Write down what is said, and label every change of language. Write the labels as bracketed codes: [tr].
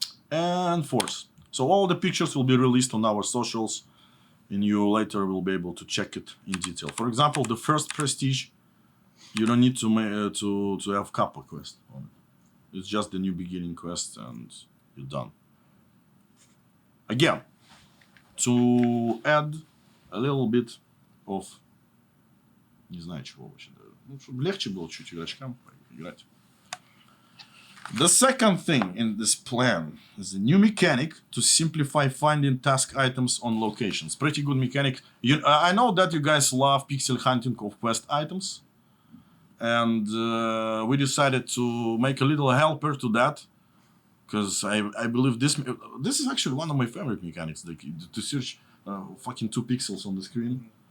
[en] And fourth. So all the pictures will be released on our socials, and you later will be able to check it in detail. For example, the first prestige, you don't need to have Kappa quest on it. It's just the new beginning quest, and you're done. Again, to add a little bit of, [ru] не знаю чего вообще, ну чтобы легче было чуть игрочкам играть. [en] The second thing in this plan is a new mechanic to simplify finding task items on locations. Pretty good mechanic. I know that you guys love pixel hunting of quest items, and we decided to make a little helper to that, because I believe this is actually one of my favorite mechanics, like to search fucking 2 pixels on the screen.